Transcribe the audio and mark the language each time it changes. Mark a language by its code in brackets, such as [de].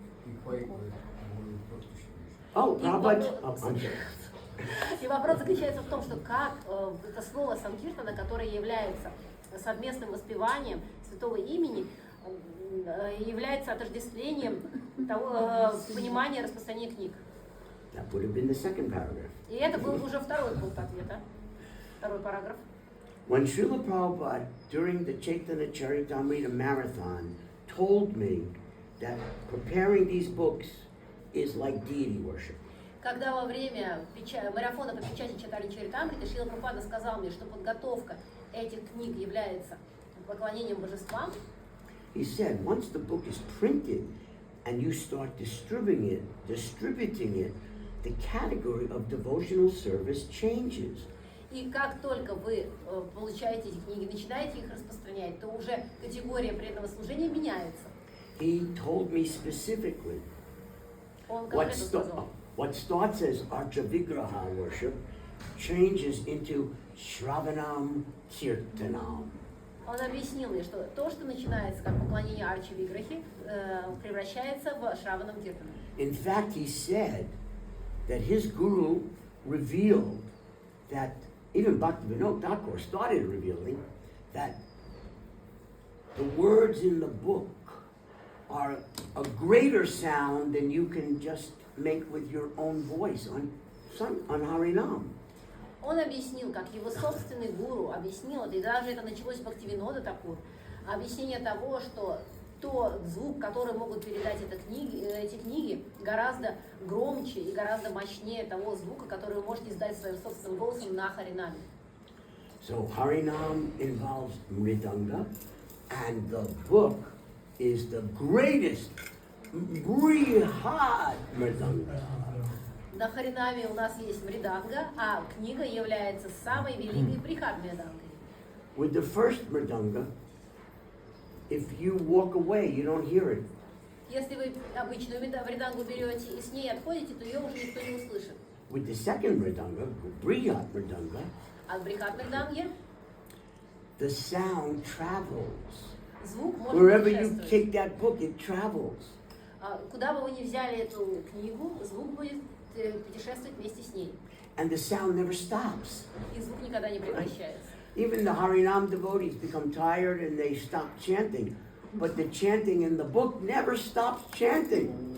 [en] equate with the word book distribution? Oh, [ru] И [en] Prabhupada. [ru] вопрос- [en] Oh, I'm sorry. [ru] И вопрос заключается в том, что как это слово Санкиртана, которое является совместным воспеванием святого имени, является отождествлением того понимания распространения книг. [en] That would have been the second paragraph. [ru] И это был уже второй пункт ответа, второй параграф. [en] When Srila Prabhupada, during the Chaitanya Charitamrita Marathon, told me that preparing these books is like deity worship. [ru] Когда во время марафона по печати Чайтаньи Чаритамриты Шрила Прабхупада сказал мне, что подготовка этих книг является поклонением божествам, [en] He said, once the book is printed and you start distributing it, the category of devotional service changes. [ru] и как только вы получаете эти книги, начинаете их распространять, то уже категория преданного служения меняется. [en] He told me specifically [ru] Он [en] what, [ru] конкретно сказал, [en] what starts as Archavigraha worship changes into Shravanam Kirtanam. [ru] он объяснил мне, что то, что начинается как поклонение Арчи Виграхи, превращается в Шраванам Киртанам. [en] In fact, he said that his guru revealed that, even Bhaktivinoda Thakur started revealing that the words in the book are a greater sound than you can just make with your own voice on Harinam. [ru] Он объяснил, как его собственный гуру объяснил это, и даже это началось с Бхактивинода Такур, объяснение того, что тот звук, который могут передать эти книги, гораздо громче и гораздо мощнее того звука, который вы можете издать своим собственным голосом на Харинаме. [en] So Harinam involves Mridanga, and the book is the greatest Brihad Mridanga. [ru] На Харинаме у нас есть мриданга, а книга является самой великой брихат мридангой. [en] With the first Mridanga, if you walk away, you don't hear it. [ru] Если вы обычную мридангу берете и с ней отходите, то ее уже никто не услышит. [en] With the second Mridanga, Brihad Mridanga, [ru] А в брихат мриданге [en] the sound travels. [ru] звук может [en] Wherever you [ru] путешествовать. [en] take that book, it travels. [ru] Куда бы вы ни взяли эту книгу, звук будет путешествовать вместе с ней. [en] And the sound never stops. [ru] И звук никогда не прекращается. [en] Even the Harinam devotees become tired and they stop chanting. But the chanting in the book never stops chanting.